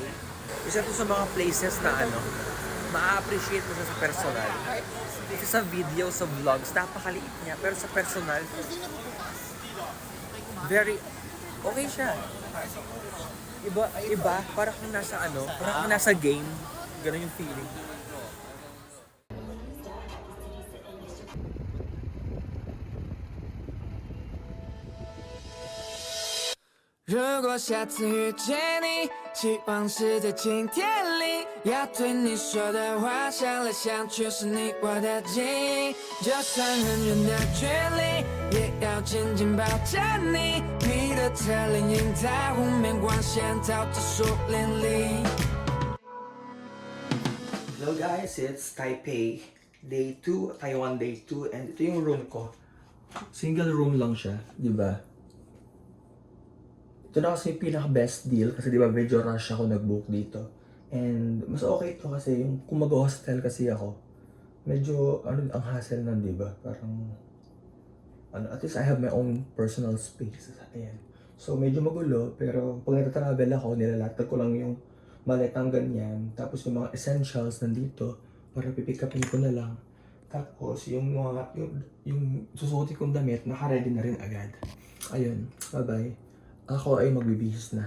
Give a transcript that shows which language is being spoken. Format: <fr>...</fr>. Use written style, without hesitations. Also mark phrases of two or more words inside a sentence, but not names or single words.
<tl>Isa to sa mga places na ma-appreciate mo siya sa personal. Kasi sa video, sa vlogs, napakaliit niya. Pero sa personal, very okay siya. Iba, parang kung nasa game. Ganun yung feeling.</tl> <zh>如果下次遇见你，希望是在晴天里，要对你说的话，想来想去是你我的记忆。就算很远的距离，也要紧紧抱着你。你的侧脸映在湖面，光线照着树林里。</zh> <en>Hello guys, it's Taipei Day 2, Taiwan Day 2, and</en> <tl>ito yung room ko.</tl> <en>Single room</en> <tl>lang siya, di ba? Ito na kasi yung pinaka-</tl> <en>best deal</en> <tl>kasi di ba medyo rush ako nag-book dito. And mas okay to kasi yung kung mag-hostel kasi ako, medyo ano ang hassle nun, di ba?</tl> <en>Parang at least I have my own personal space.</en> <tl>Ayan. So medyo magulo, pero pag nagta-travel ako, nilalatag ko lang yung maletang ganyan. Tapos yung mga essentials nandito para pipick upin ko na lang. Tapos yung mga yung susuotin kong damit, naka-ready na rin agad. Ayun. Bye-bye. Ako ay magbibihis na.</tl>